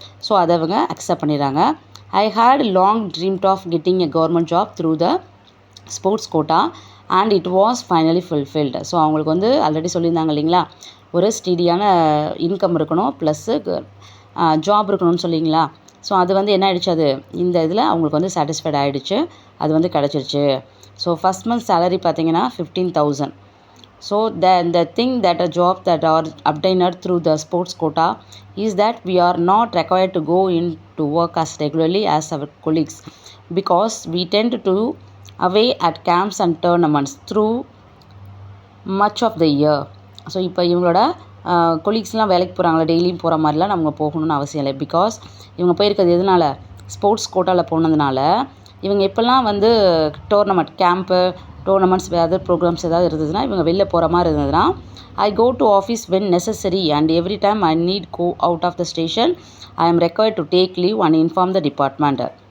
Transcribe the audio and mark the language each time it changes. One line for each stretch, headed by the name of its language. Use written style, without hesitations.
Tamil: So அதை அவங்க accept பண்ணிடுறாங்க.
English: I had long dreamed of getting a government job through the sports quota and it was finally fulfilled.
Tamil: So அவங்களுக்கு வந்து already சொல்லியிருந்தாங்க இல்லைங்களா, ஒரு ஸ்டெடியான இன்கம் இருக்கணும், ப்ளஸ்ஸு ஜாப் இருக்கணும்னு சொல்லிங்களா. ஸோ அது வந்து என்ன ஆகிடுச்சு, அது இந்த இதில் அவங்களுக்கு வந்து சாட்டிஸ்ஃபைட் ஆகிடுச்சு, அது வந்து கிடச்சிருச்சு. ஸோ ஃபஸ்ட் மந்த் சேலரி பார்த்தீங்கன்னா 15,000.
English: So the thing that a job that are obtained through the sports quota is that we are not required to go in to work as regularly as our colleagues because we tend to away at camps and tournaments through much of the year.
Tamil: So இப்போ இவங்களோட கொலீக்ஸ்லாம் வேலைக்கு போகிறாங்களா, டெய்லியும் போகிற மாதிரிலாம் நம்ம போகணும்னு அவசியம் இல்லை. பிகாஸ் இவங்க போயிருக்கிறது எதனால், ஸ்போர்ட்ஸ் கோட்டாவில் போனதுனால இவங்க எப்போல்லாம் வந்து டோர்னமெண்ட் கேம்ப்பு டோர்னமெண்ட்ஸ் ஏதாவது ப்ரோக்ராம்ஸ் ஏதாவது இருந்ததுன்னா இவங்க வெளில போகிற மாதிரி இருந்ததுன்னா
English: I go to office when necessary and every time I need go out of the station I am required to take leave and inform the department.